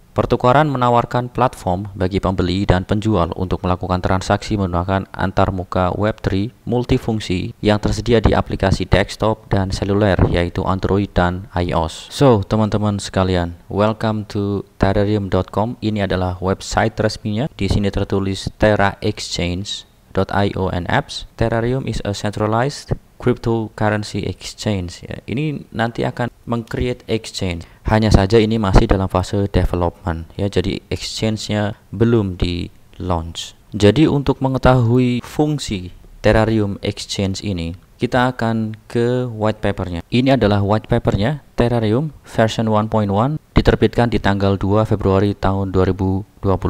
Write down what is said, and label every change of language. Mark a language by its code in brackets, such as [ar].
[id] Pertukaran menawarkan platform bagi pembeli dan penjual untuk melakukan transaksi menggunakan antarmuka Web3 multifungsi yang tersedia di aplikasi desktop dan seluler yaitu Android dan iOS. [en] So, teman-teman sekalian, welcome to Terrarium.com. [id] Ini adalah website resminya. Di sini tertulis Terra Exchange.io and apps. [en] Terrarium is a centralized cryptocurrency exchange ya. [id] Ini nanti akan meng-create exchange. Hanya saja ini masih dalam fase development ya. Jadi exchange-nya belum di launch. Jadi untuk mengetahui fungsi Terrarium Exchange ini, kita akan ke white papernya. Ini adalah white papernya Terrarium version 1.1 diterbitkan di tanggal 2 Februari tahun 2022.